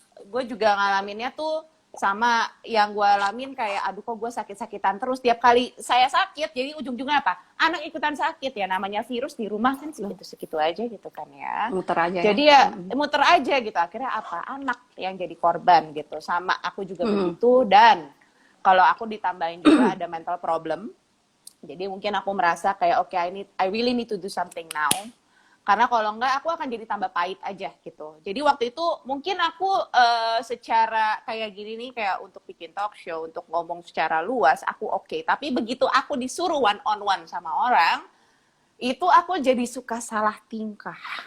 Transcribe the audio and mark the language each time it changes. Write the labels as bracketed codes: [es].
[id] Gue juga ngalaminnya tuh sama yang gue alamin kayak, aduh kok gue sakit-sakitan terus tiap kali saya sakit, jadi ujung-ujungnya apa? Anak ikutan sakit ya, namanya virus di rumah kan segitu-segitu aja gitu kan ya. Muter aja ya. Jadi ya muter aja gitu, akhirnya apa? Anak yang jadi korban gitu. Sama aku juga begitu, dan kalau aku ditambahin juga ada mental problem. Jadi mungkin aku merasa kayak oke, [en] I really need to do something now. [id] Karena kalau enggak aku akan jadi tambah pahit aja gitu. Jadi waktu itu mungkin aku secara kayak gini nih, kayak untuk bikin talk show, untuk ngomong secara luas aku oke. Tapi begitu aku disuruh [en] one on one [id] sama orang, itu aku jadi suka salah tingkah.